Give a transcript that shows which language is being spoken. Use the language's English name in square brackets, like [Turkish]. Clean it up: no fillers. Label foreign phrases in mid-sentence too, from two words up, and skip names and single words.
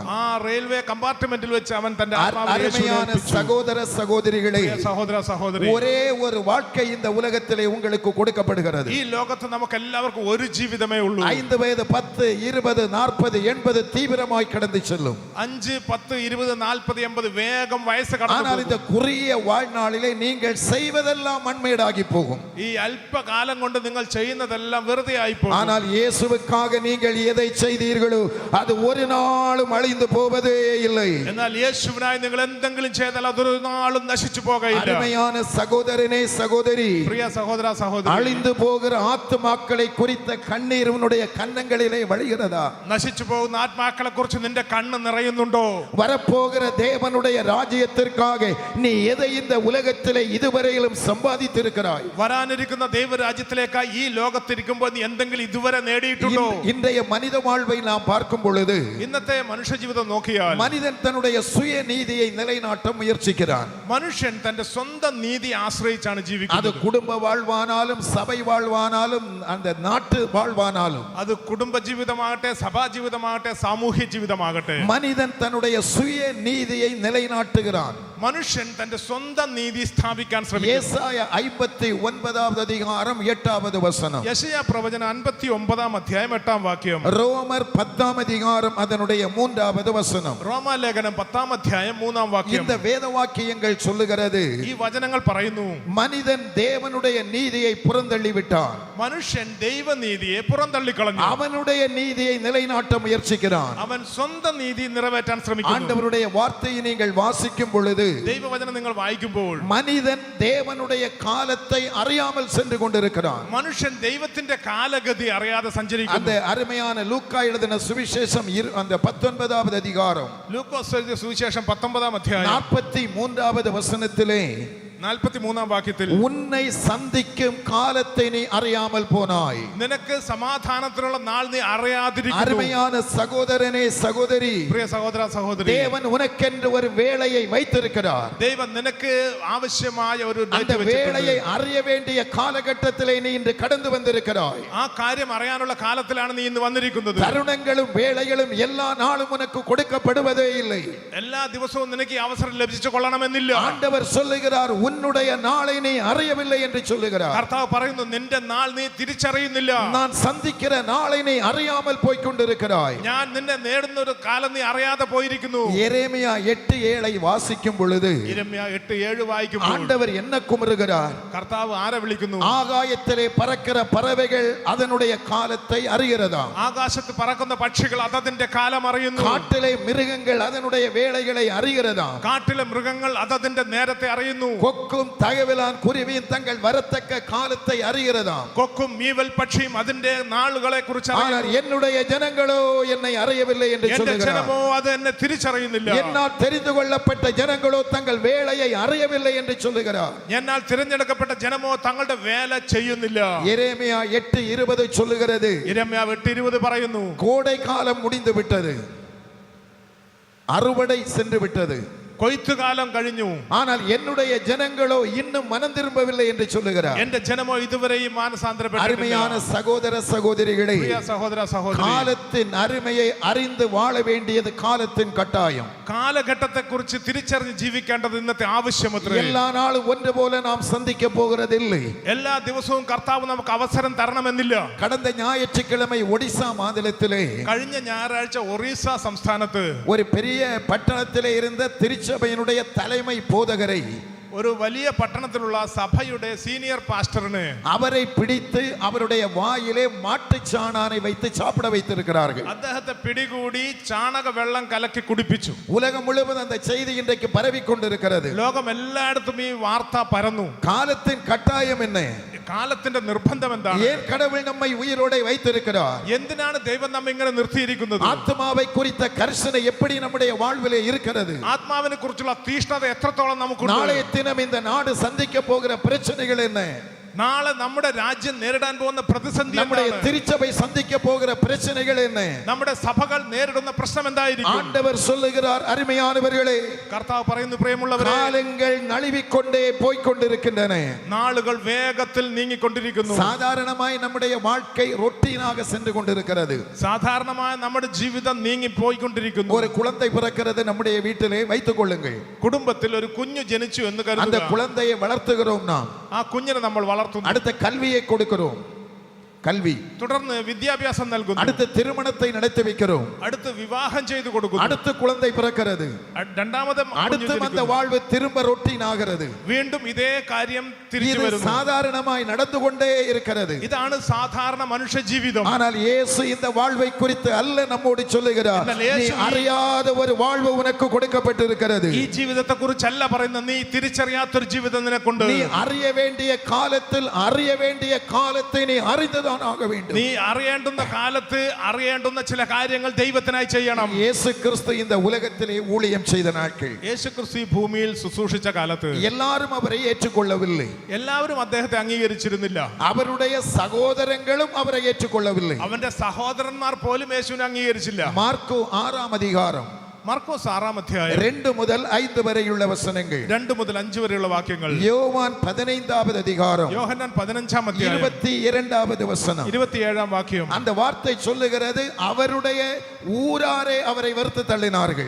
[Malayalam] ആ റെയിൽവേ കമ്പാർട്ട്മെന്റിൽ വെച്ച് അവൻ തന്റെ ആത്മാവിനെ യേശുവിന് [Tamil] அருமையான [Malayalam] ഏൽപ്പിച്ചു. [Tamil] சகோதர சகோதரிகளே, [Malayalam] സഹോദര സഹോദരി, [Tamil] ஒரே ஒரு வாழ்க்கை இந்த உலகத்திலே உங்களுக்கு கொடுக்கப்படுகிறது. [Malayalam] ഈ ലോകത്ത് നമുക്ക് എല്ലാവർക്കും ഒരു ജീവിതമേ ഉള്ളൂ. [Tamil] 5 வயது 10 20 40 80 தீவிரமாய் கடந்து செல்லும். 5 10 20 40 80 வேகம் வயசு ஆனால் கடந்து இந்த குறுகிய வாழ்நாளிலே நீங்கள் செய்வதெல்லாம் மண்மேடாகி போகும். [Malayalam] ഈ അല്പകാലം കൊണ്ട് നിങ്ങൾ ചെയ്യുന്നതെല്ലാം വെറുതെ ആയി പോകും. [Tamil] ஆனால் இயேசுவுக்காக நீங்கள் எதை செய்தீர்களோ அது ஒரு நாளும் அழிந்து போவதே இல்லை. [Malayalam] എന്നാൽ യേശുവിനായി നിങ്ങൾ എന്തെങ്കിലും ചെയ്താൽ അതൊരു നാളും നശിച്ചു പോകയില്ല. [Tamil] அருமையான சகோதரனே சகோதரி, [Malayalam] പ്രിയ സഹോദര സഹോദരി, [Tamil] அழிந்து போகிற ஆத்துமாக்களை குறித்த கண்ணீர் உன்னுடைய கன்னங்களிலே வழிகிறதா? [Malayalam] നശിച്ചു പോകുന്ന ആത്മാക്കളെ കുറിച്ച് നിന്റെ കണ്ണ് നിറയുന്നുണ്ടോ? [Tamil] வரப்போகிற தேவனுடைய ராஜ்யத்திற்காக நீ எதை இந்த உலகத்திலே இதுவரையிலும் சம்பாதித்திருக்கிறாய்? [Malayalam] വരാനിരിക്കുന്ന ദൈവരാജ്യത്തിലേക്കായി ഈ ലോകത്തിരിക്കുമ്പോൾ നീ എന്തെങ്കിലും ഇതുവരെ നേടിയിട്ടുണ്ടോ? [Tamil] இன்றைய மனித வாழ்வை நாம் பார்க்கும் பொழுது [Malayalam] ഇന്നത്തെ മനുഷ്യജീവിതം നോക്കിയാൽ [Tamil] மனிதன் தன்னுடைய சுய நீதியை நிலைநாட்ட முயற்சிக்கிறான். [Malayalam] മനുഷ്യൻ തന്റെ സ്വന്തം നീതി ആശ്രയിച്ചാണ് [Tamil] அது [Malayalam] ജീവിക്കുന്നത്. [Tamil] குடும்ப வாழ்வானாலும் சபை வாழ்வானாலும் அந்த நாட்டு வாழ்வானாலும் [Malayalam] അത് കുടുംബ ജീവിതമാകട്ടെ, സഭാ ജീവിതമാകട്ടെ, സാമൂഹ്യ ജീവിതമാകട്ടെ, [Tamil] மனிதன் தன்னுடைய சுய நீதியை நிலைநாட்டுகிறான். [Malayalam] മനുഷ്യൻ തന്റെ സ്വന്തം നീതി സ്ഥാപിക്കാൻ ശ്രമിക്കുന്നു. [Tamil] ஏசாயா 59வது அதிகாரம் 8வது வசனம், [Malayalam] യെശയ്യാ പ്രവചനം 59 അധ്യായം 8 വാക്യം, [Tamil] ரோமர் 10 அதிகாரம் அதனுடைய 3வது வசனம். [Malayalam] റോമാലേഖനം 10 അധ്യായം 3 വാക്യം. [Tamil] இந்த வேத வாக்கியங்கள் சொல்லுகிறது, [Malayalam] ഈ വചനങ്ങൾ പറയുന്നു, [Tamil] மனிதன் தேவனுடைய நீதியை புறந்தள்ளி விட்டான். [Malayalam] മനുഷ്യൻ ദൈവനീതിയെ പുറന്തള്ളിക്കളഞ്ഞു. [Tamil] அவனுடைய நீதியை நிலைநாட்ட முயற்சிக்கிறான். [Malayalam] അവൻ സ്വന്തം നീതി നിറവേറ്റാൻ ശ്രമിക്കുന്നു. [Tamil] ஆண்டவருடைய வார்த்தையை நீங்கள் வாசிக்கும் பொழுது [Malayalam] ദൈവവചനം നിങ്ങൾ വായിക്കുമ്പോൾ [Tamil] மனிதன் தேவனுடைய காலத்தை அறியாமல் சென்று கொண்டிருக்கிறான். [Malayalam] മനുഷ്യൻ ദൈവത്തിന്റെ കാലഗതി അറിയാതെ [Tamil] அந்த [Malayalam] സഞ്ചരിക്കുന്നു. [Tamil] அருமையான லூக்கா எழுதின சுவிசேஷம் அந்த 19வது அதிகாரம் [Malayalam] ലൂക്കോസ് എഴുതിയ സുവിശേഷം 19 അധ്യായം [Tamil] 43வது வசனத்திலே [Malayalam] 43 വാക്യത്തിൽ [Tamil] உன்னை சந்திக்கும் காலத்தை நீ அறியாமல் போனாய். [Malayalam] നിനക്ക് സമാധാനത്തിനുള്ള നാൾ നീ അറിയാതിരിക്കുന്നു. [Tamil] அருமையான சகோதரனே சகோதரி, [Malayalam] പ്രിയ സഹോദര സഹോദരി, [Tamil] தேவன் உனக்கென்று ஒரு வேளையை வைத்திருக்கிறார். [Malayalam] ദൈവം നിനക്ക് ആവശ്യമായ ഒരു [Tamil] அந்த வேளையை அறிய வேண்டிய காலகட்டத்திலே நீ இன்று கடந்து வந்திருக்கிறாய். [Malayalam] ആ കാര്യം അറിയാനുള്ള കാലത്തിലാണ് നീ ഇന്ന് വന്നിരിക്കുന്നത്. [Tamil] தருணங்களும் வேளைகளும் எல்லா நாளும் உனக்கு கொடுக்கப்படுவதே இல்லை. [Malayalam] എല്ലാ ദിവസവും നിനക്ക് ഈ അവസരം ലഭിച്ചു കൊള്ളണമെന്നില്ല. [Tamil] ஆண்டவர் சொல்லுகிறார், உன்னுடைய நாளை நீ அறியவில்லை என்று சொல்லுகிறார். [Malayalam] കർത്താവ് പറയുന്നു, നിന്റെ നാൾ നീ തിരിച്ചറിയുന്നില്ല. [Tamil] நான் சந்திக்கிற நாளை நீ அறியாமல் போய் கொண்டிருக்கிறாய். [Malayalam] ഞാൻ നിന്നെ നേടുന്ന ഒരു കാലം നീ അറിയാതെ പോയിരിക്കുന്നു. [Tamil] எரேமியா 8:7 வாசிக்கும் பொழுது [Malayalam] യിരെമ്യാ 8:7 വായിക്കുമ്പോൾ [Tamil] ஆண்டவர் என்ன குமுறுகிறார்? [Malayalam] കർത്താവ് ആരെ വിളിക്കുന്നു? [Tamil] ஆகாயத்திலே பறக்கிற பறவைகள் அதனுடைய காலத்தை அறிகிறதா? [Malayalam] ആകാശത്ത് പറക്കുന്ന പക്ഷികൾ അതതിന്റെ കാലം അറിയുന്നു. [Tamil] காட்டிலே மிருகங்கள் அதனுடைய வேளைகளை அறிகிறதா? [Malayalam] കാട്ടിലെ മൃഗങ്ങൾ അതതിന്റെ നേരത്തെ അറിയുന്നു. [Tamil] கொக்கும் தகவலான் குருவியும் தங்கள் வரத்தக்க காலத்தை அறிகிறதா? [Malayalam] കൊക്കും മീവൽ പക്ഷിയും അതിന്റെ നാളുകളെ കുറിച്ച് [Tamil] ஆனால் என்னுடைய ஜனங்களோ என்னை அறியவில்லை என்று [Malayalam] എന്റെ [Tamil] சொல்லுகிறார். [Malayalam] ജനമോ അത് എന്നെ തിരിച്ചറിയുന്നില്ല. [Tamil] என்னால் தெரிந்து கொள்ளப்பட்ட ஜனங்களோ தங்கள் வேலையை அறியவில்லை என்று சொல்லுகிறார். [Malayalam] എന്നാൽ തിരഞ്ഞെടുക്കപ്പെട്ട ജനമോ തങ്ങളുടെ വേല ചെയ്യുന്നില്ല. [Tamil] எரேமியா 8:20 சொல்லுகிறது, [Malayalam] യിരെമ്യാ 8:20 പറയുന്നു, [Tamil] கோடை காலம் முடிந்து விட்டது, அறுவடை சென்று விட்டது, [Malayalam] കൊയ്ത്തുകാലം കഴിഞ്ഞു. [Tamil] ஆனால் என்னுடைய ஜனங்களோ இன்னும் மனம் திரும்பவில்லை என்று சொல்லுகிறார். [Malayalam] എന്റെ ജനമോ ഇതുവരെയും മാനസാന്തരപ്പെട്ടിട്ടില്ല. [Tamil] அருமையான சகோதர சகோதரிகளே, [Malayalam] പ്രിയ സഹോദര സഹോദരി, [Tamil] காலத்தின் அருமையை அறிந்து வாழ வேண்டியது காலத்தின் கட்டாயம். [Malayalam] കാലഘട്ടത്തെ കുറിച്ച് തിരിച്ചറിഞ്ഞ് ജീവിക്കേണ്ടത് ഇന്നത്തെ ആവശ്യമത്രേ. [Tamil] எல்லா நாளும் ஒன்று போல நாம் சந்திக்க போகிறதில்லை. [Malayalam] എല്ലാ ദിവസവും കർത്താവ് നമുക്ക് അവസരം തരണമെന്നില്ല. [Tamil] கடந்த ஞாயிற்றுக்கிழமை ஒடிசா மாநிலத்திலே [Malayalam] കഴിഞ്ഞ ഞായറാഴ്ച ഒറീസ സംസ്ഥാനത്ത് [Tamil] ஒரு பெரிய பட்டணத்திலே இருந்த திருச்சபையினுடைய தலைமை போதகரை, [Malayalam] ഒരു വലിയ പട്ടണത്തിലുള്ള സഭയുടെ [English] senior pastor [Tamil] அவரை பிடித்து அவருடைய வாயிலே மாட்டுச்சாணானை வைத்து சாப்பிட வைத்திருக்கிறார்கள். [Malayalam] അദ്ദേഹത്തെ പിടികൂടി ചാണക വെള്ളം കലക്കി കുടിപ്പിച്ചു. [Tamil] உலகம் முழுவதும் அந்த செய்தி இன்றைக்கு பரவி கொண்டிருக்கிறது. [Malayalam] ലോകം എല്ലായിടത്തും ഈ വാർത്ത പരന്നു. [Tamil] காலத்தின் கட்டாயம் என்ன? [Malayalam] കാലത്തിന്റെ നിർബന്ധം എന്താണ്? [Tamil] ஏன் கடவுள் நம்மை உயிரோടെ வைத்திருக்கிறார்? [Malayalam] എന്തിനാണ് ദൈവം നമ്മെ ഇങ്ങനെ നിർത്തിയിരിക്കുന്നത്? [Tamil] ஆத்மாவை குறித்த கர்சனை எப்படி நம்முடைய வாழ்விலே இருக்கிறது? [Malayalam] ആത്മാവിനെ കുറിച്ചുള്ള തീഷ്ണത എത്രത്തോളം നമുക്കുണ്ട്? [Tamil] நாளைய தினம் இந்த நாடு சந்திக்க போகிற பிரச்சனைகள் என்ன? [Malayalam] നാളെ നമ്മുടെ രാജ്യം നേരിടാൻ പോകുന്ന പ്രതിസന്ധി [Tamil] நம்முடைய [Malayalam] എന്താണ്? [Tamil] திருச்சபை சந்திக்க போகிற பிரச்சனைகள் என்ன? [Malayalam] നമ്മുടെ സഭകൾ നേരിടുന്ന പ്രശ്നം എന്തായിരിക്കും? [Tamil] ஆண்டவர் சொல்லுகிறார், அருமையானவர்களே, [Malayalam] കർത്താവ് പറയുന്നു, പ്രിയമുള്ളവരെ, [Tamil] காலங்கள் நழுவிக்கொண்டே போய் கொண்டிருக்கின்றன. [Malayalam] നാളുകൾ വേഗത്തിൽ നീങ്ങിക്കൊണ്ടിരിക്കുന്നു. [Tamil] சாதாரணமாய் நம்முடைய வாழ்க்கை ரொட்டீனாக சென்று கொண்டிருக்கிறது. [Malayalam] സാധാരണമായ നമ്മുടെ ജീവിതം നീങ്ങി പോയിക്കൊണ്ടിരിക്കുന്നു. [Tamil] ஒரு குழந்தை பிறக்கிறது நம்முடைய வீட்டிலே, வைத்துக் கொள்ளுங்கள். [Malayalam] കുടുംബത്തിൽ ഒരു കുഞ്ഞു ജനിച്ചു എന്ന് [Tamil] அந்த [Malayalam] കരുതുക. [Tamil] குழந்தையை வளர்த்துகிறோம் நாம். [Malayalam] ആ കുഞ്ഞിനെ നമ്മൾ വളർത്തുന്നു. [Tamil] அடுத்த கல்வியை கொடுக்கிறோம், கல்வி. [Malayalam] തുടർന്ന് വിദ്യാഭ്യാസം നൽകുന്നു. [Tamil] அடுத்து திருமணத்தை நடத்தி வைக்கிறோம். [Malayalam] അടുത്ത് വിവാഹം ചെയ്തു കൊടുക്കുന്നു. [Tamil] அடுத்து குழந்தை பிறக்கிறது. [Malayalam] രണ്ടാമത് [Tamil] அடுத்து அந்த வாழ்வு திரும்ப ரொட்டீன் ஆகிறது. [Malayalam] വീണ്ടും ഇതേ കാര്യം തിരിച്ചു [Tamil] இது [Malayalam] വരുന്നു. [Tamil] சாதாரணமாய் நடந்து கொண்டே இருக்கிறது. [Malayalam] ഇതാണ് സാധാരണ മനുഷ്യ ജീവിതം. [Tamil] ஆனால் இயேசு இந்த வாழ்வை குறித்து அல்ல நம்மோடு சொல்லுகிறார். [Malayalam] എന്നാൽ യേശു [Tamil] நீ அறியாத ஒரு வாழ்வு உனக்கு கொடுக்கப்பட்டிருக்கிறது. [Malayalam] ഈ ജീവിതത്തെ കുറിച്ചല്ല പറയുന്നത്. നീ തിരിച്ചറിയാത്തൊരു ജീവിതം നിനക്കുണ്ട്. [Tamil] நீ அறிய வேண்டிய காலத்தில் அறிய வேண்டிய காலத்தை நீ அறிந்துதான் ஆக வேண்டும். [Malayalam] നീ അറിയേണ്ടുന്ന കാലത്ത് അറിയേണ്ടുന്ന ചില കാര്യങ്ങൾ ദൈവത്തിനായി ചെയ്യണം. [Tamil] இயேசு கிறிஸ்து இந்த உலகத்திலே ஊழியம் செய்த நாட்கள், [Malayalam] യേശുക്രിസ്തു ഈ ഭൂമിയിൽ ശുശ്രൂഷിച്ച കാലത്ത് [Tamil] எல்லாரும் அவரை ஏற்றுக்கொள்ளவில்லை. [Malayalam] എല്ലാവരും അദ്ദേഹത്തെ അംഗീകരിച്ചിരുന്നില്ല. [Tamil] அவருடைய சகோதரங்களும் அவரை ஏற்றுக்கொள்ளவில்லை. [Malayalam] അവന്റെ സഹോദരന്മാർ പോലും യേശുവിനെ അംഗീകരിച്ചില്ല. [Tamil] மார்க்கு 6ஆம் அதிகாரம் [Malayalam] മർക്കോസ് 6-ാം അധ്യായം 2 முதல் 5 വരെയുള്ള വചനങ്ങൾ. 2 മുതൽ 5 വരെയുള്ള വാക്യങ്ങൾ. [Tamil] யோவான் 15வது அதிகாரம் [Malayalam] യോഹന്നാൻ 15-ാം അധ്യായം 22வது വചനം. 27-ാം വാക്യം. [Tamil] அந்த வார்த்தை சொல்லுகிறது, அவருடைய ஊராரே அவரை வெறுத்து தள்ளினார்கள்.